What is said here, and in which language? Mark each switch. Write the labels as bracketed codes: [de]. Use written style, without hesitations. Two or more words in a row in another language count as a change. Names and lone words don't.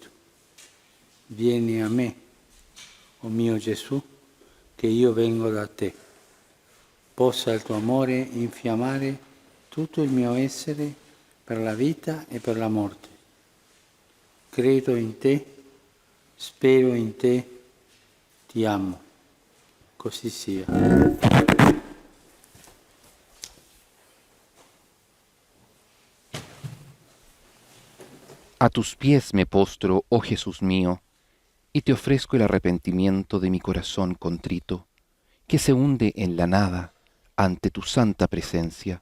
[it] Vieni a me, oh mio Gesù, che io vengo da te. Possa il tuo amore infiammare tutto il mio essere per la vita e per la morte. Credo in te, spero in te, ti amo. Così sia. [es] A tus pies me postro, oh Jesús mío, y te ofrezco el arrepentimiento de mi corazón contrito, que se hunde en la nada ante tu santa presencia.